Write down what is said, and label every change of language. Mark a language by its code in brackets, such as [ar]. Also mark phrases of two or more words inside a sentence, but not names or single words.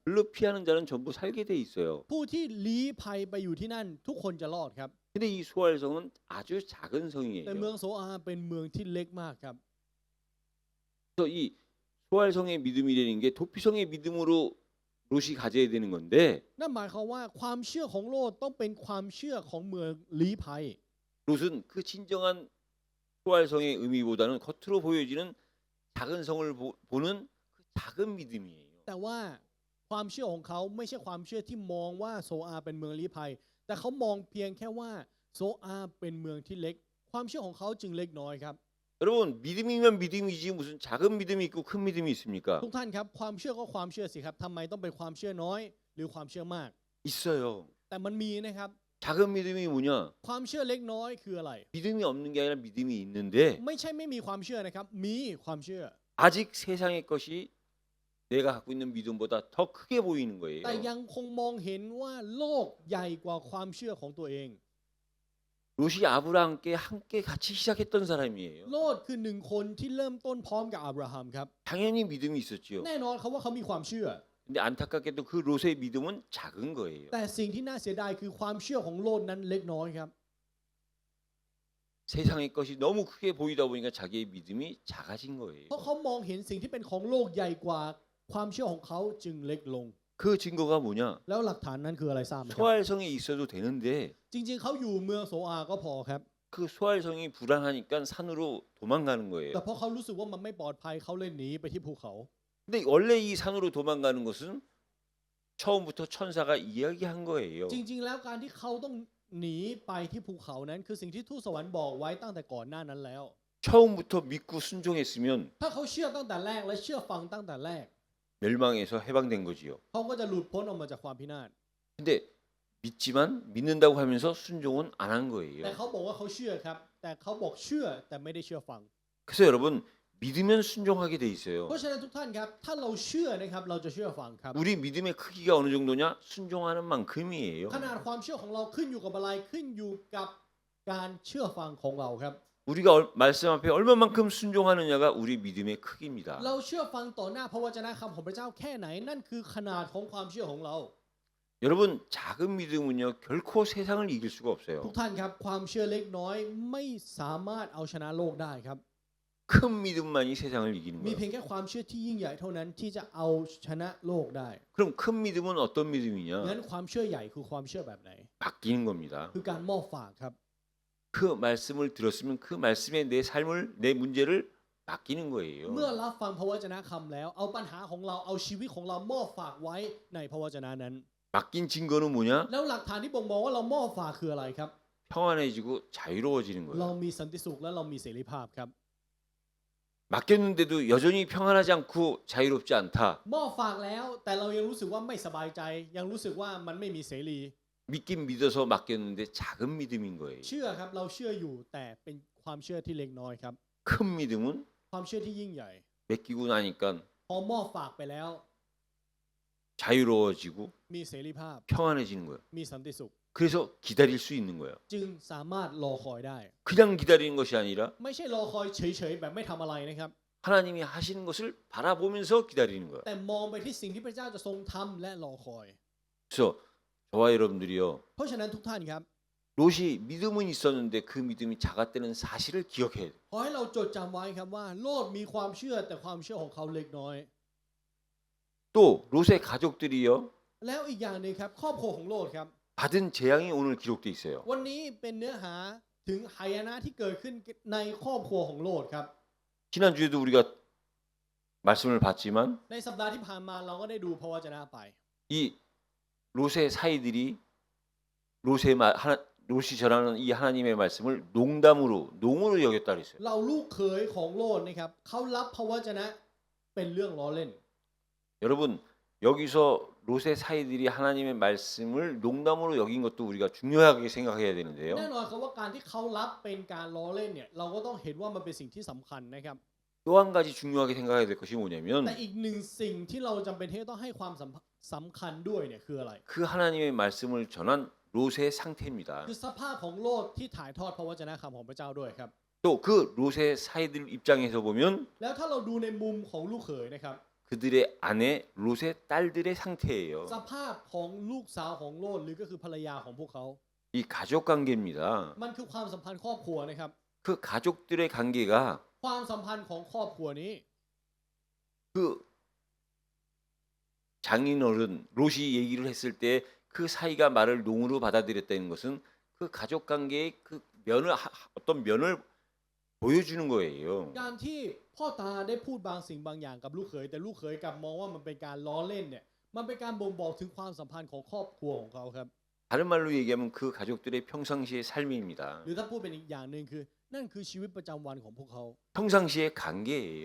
[ko] 글로 피하는 자는 전부 살게 돼 있어요. [th] ผู้ที่ลี้ภัยไปอยู่ที่นั่น ทุกคนจะรอดครับ [ko] 근데 이 소알성은 아주 작은 [th] แต่เมือง [ko] 성이에요. [th] โซอาเป็นเมืองที่เล็กมากครับ [ko] 그래서 이 소알성의 믿음이라는 게 도피성의 믿음으로 롯이 가져야 되는 건데 [th] นั่นหมายความว่าความเชื่อของโลดต้องเป็นความเชื่อของเมืองลี้ภัย [ko] 롯은 그 진정한 소알성의 의미보다는 겉으로 보여지는 작은 성을 보는 그 작은 믿음이에요. [th] แต่ว่าความเชื่อของเขาไม่ใช่ความเชื่อที่มองว่าโซอาเป็นเมืองลี้ภัย แต่เขามองเพียงแค่ว่าโซอาเป็นเมืองที่เล็ก ความเชื่อของเขาจึงเล็กน้อยครับ [ko] 여러분 믿음이면 믿음이지 무슨 작은 믿음이 있고 큰 믿음이 있습니까? [th] ทุกท่านครับความเชื่อก็ความเชื่อสิครับทำไมต้องเป็นความเชื่อน้อย หรือความเชื่อมาก [ko] 있어요. [th] แต่มันมีนะครับ [ko] 작은 믿음이 뭐냐? [th] ความเชื่อเล็กน้อยคืออะไร [ko] 믿음이 없는 게 아니라 믿음이 있는데 [th] ไม่ใช่ไม่มีความเชื่อนะครับ มีความเชื่อ [ko] 아직 세상의 것이 내가 갖고 있는 믿음보다 더 크게 보이는 거예요. [th] แต่ยังคงมองเห็นว่าโลกใหญ่กว่าความเชื่อของตัวเอง [ko] 롯이 아브라함께 함께 같이 시작했던 사람이에요. [th] โลดคือหนึ่งคนที่เริ่มต้นพร้อมกับอับราฮัมครับ [ko] 당연히 믿음이 있었지요. [th] แน่นอนเขาว่าเขามีความเชื่อ [ko] 근데 안타깝게도 그 롯의 믿음은 작은 거예요. [th] แต่สิ่งที่น่าเสียดายคือความเชื่อของโลดนั้นเล็กน้อยครับ [ko] 세상의 것이 너무 크게 보이다 보니까 자기의 믿음이 작아진 거예요. [th] เพราะเขามองเห็นสิ่งที่เป็นของโลกใหญ่กว่าความเชื่อของเขาจึงเล็กลง [ko] 그 증거가 뭐냐? [th] แล้วหลักฐานนั้นคืออะไรทราบไหมครับ [ko] 소알성에 있어도 되는데 [th] จริงๆเขาอยู่เมืองโซอาก็พอครับ [ko] 그 소알성이 불안하니까 산으로 도망가는 거예요. [th] แต่เพราะเขารู้สึกว่ามันไม่ปลอดภัยเขาเลยหนีไปที่ภูเขา [ko] 근데 원래 이 산으로 도망가는 것은 처음부터 천사가 이야기한 거예요. [th] จริงๆแล้วการที่เขาต้องหนีไปที่ภูเขานั้นคือสิ่งที่ทูตสวรรค์บอกไว้ตั้งแต่ก่อนหน้านั้นแล้ว [ko] 처음부터 믿고 순종했으면 [th] ถ้าเขาเชื่อตั้งแต่แรกและเชื่อฟังตั้งแต่แรก [ko] 멸망에서 해방된 거지요. [th] เขาก็จะหลุดพ้นออกมาจากความพินาศ [ko] 근데 믿지만 믿는다고 하면서 순종은 안 한 [th] แต่ [ko] 거예요. [th] เขาบอกว่าเขาเชื่อครับ แต่เขาบอกเชื่อแต่ไม่ได้เชื่อฟัง [ko] 그래서 여러분 믿으면 순종하게 돼 있어요. [th] เพราะฉะนั้นทุกท่านครับถ้าเราเชื่อนะครับเราจะเชื่อฟังครับ [ko] 우리 믿음의 크기가 어느 정도냐? 순종하는 만큼이에요. [th] ขนาดความเชื่อของเราขึ้นอยู่กับอะไรขึ้นอยู่กับการเชื่อฟังของเราครับ [ko] 우리가 말씀 앞에 얼마만큼 순종하느냐가 우리 믿음의 크기입니다. [th] เราเชื่อฟังต่อหน้าพระวจนะคำของพระเจ้าแค่ไหนนั่นคือขนาดของความเชื่อของเรา [ko] 여러분 작은 믿음은요 결코 세상을 이길 수가 [th] ทุ [ko] 없어요. [th] กท่านครับความเชื่อเล็กน้อยไม่สามารถเอาชนะโลกได้ครับ [ko] 큰 믿음만이 세상을 이기는 [th] มี [ko] 거예요. [th] เพียงแค่ความเชื่อที่ยิ่งใหญ่เท่านั้นที่จะเอาชนะโลกได้ [ko] 그럼 큰 믿음은 어떤 [th] งั้น [ko] 믿음이냐? [th] ความเชื่อใหญ่คือความเชื่อแบบไหน [ko] 바뀌는 겁니다. [th] คือการมอบฝากครับ [ko] 그 말씀을 들었으면 그 말씀에 내 삶을 내 문제를 맡기는 거예요. [th] เมื่อรับฟังพระวจนะคำแล้วเอาปัญหาของเราเอาชีวิตของเรามอบฝากไว้ในพระวจนะนั้น [ko] 맡긴 증거는 뭐냐? [th] แล้วหลักฐานที่บ่งบอกว่าเรามอบฝากคืออะไรครับ [ko] 평안해지고 자유로워지는 [th] เรา [ko] 거예요. [th] มีสันติสุขและเรามีเสรีภาพครับ [ko] 맡겼는데도 여전히 평안하지 않고 자유롭지 않다. [th] มอบฝากแล้วแต่เรายังรู้สึกว่าไม่สบายใจยังรู้สึกว่ามันไม่มีเสรี [ko] 믿긴 믿어서 맡겼는데 작은 믿음인 거예요. [th] เชื่อครับเราเชื่ออยู่แต่เป็นความเชื่อที่เล็กน้อยครับ [ko] 큰 믿음은 [th] ความเชื่อที่ยิ่งใหญ่ [ko] 맡기고 나니까 [th] พอมอบฝากไปแล้ว [ko] 자유로워지고 [th] มีเสรีภาพ [ko] 평안해지는 거예요. [th] มีสันติสุข [ko] 그래서 기다릴 수 있는 거예요. [th] จึงสามารถรอคอยได้ [ko] 그냥 기다리는 것이 아니라 [th] ไม่ใช่รอคอยเฉยๆแบบไม่ทำอะไรนะครับ [ko] 하나님이 하시는 것을 바라보면서 기다리는 거예요. [th] แต่มองไปที่สิ่งที่พระเจ้าจะทรงทำและรอคอย [ko] 그래서 저와 여러분들이요. [th] เพราะฉะนั้นทุกท่านครับ [ko] 롯이 믿음은 있었는데 그 믿음이 작았다는 사실을 기억해야 돼요. [th] ขอให้เราจดจำไว้ครับว่าโลดมีความเชื่อแต่ความเชื่อของเขาเล็กน้อย [ko] 또 롯의 가족들이요. [th] แล้วอีกอย่างหนึ่งครับครอบครัวของโลดครับ [ko] 받은 재앙이 오늘 기록돼 있어요. [th] วันนี้เป็นเนื้อหาถึงหายนะที่เกิดขึ้นในครอบครัวของโลดครับ [ko] 지난주에도 우리가 말씀을 봤지만 [th] ในสัปดาห์ที่ผ่านมาเราก็ได้ดูพระวจนะไป [ko] 이 롯의 사이들이 롯이 전하는 이 하나님의 말씀을 농으로 여겼다 그랬어요. [th] เราลูกเขยของโลดนะครับเขารับพระวจนะเป็นเรื่องล้อเล่น [ko] 여러분 여기서 롯의 사이들이 하나님의 말씀을 농담으로 여긴 것도 우리가 중요하게 생각해야 되는데요. [th] แน่นอนครับว่าการที่เขารับเป็นการล้อเล่นเนี่ยเราก็ต้องเห็นว่ามันเป็นสิ่งที่สำคัญนะครับ [ko] 또 한 가지 중요하게 생각해야 될 것이 뭐냐면 [th] แต่อีกหนึ่งสิ่งที่เราจำเป็นที่จะต้องให้ความสำคัญด้วยเนี่ยคืออะไร [ko] 그 하나님의 말씀을 전한 롯의 상태입니다. [th] คือสภาพของโลดที่ถ่ายทอดพระวจนะคำของพระเจ้าด้วยครับ [ko] 또 그 롯의 사이들 입장에서 보면 [th] แล้วถ้าเราดูในมุมของลูกเขยนะครับ [ko] 그들의 아내 롯의 딸들의 상태예요. [th] สภาพของลูกสาวของโลดหรือก็คือภรรยาของพวกเขา [ko] 이 가족 관계입니다. [th] มันคือความสัมพันธ์ครอบครัวนะครับ [ko] 그 가족들의 관계가 [th] ความสัมพันธ์ของครอบครัวนี้ [ko] 그 장인어른 롯이 얘기를 했을 때 그 사이가 말을 농으로 받아들였다는 것은 그 가족 관계의 그 어떤 면을 보여주는 거예요. [th] การที่พ่อตาได้พูดบางสิ่งบางอย่างกับลูกเขยแต่ลูกเขยกลับมองว่ามันเป็นการล้อเล่นเนี่ยมันเป็นการบ่งบอกถึงความสัมพันธ์ของครอบครัวของเขาครับ [ko] 다른 말로 얘기하면 그 가족들의 평상시의 삶입니다. [th] หรือถ้าพูดเป็นอีกอย่างหนึ่งคือนั่นคือชีวิตประจำวันของพวกเขา [ko] 평상시의 관계예요.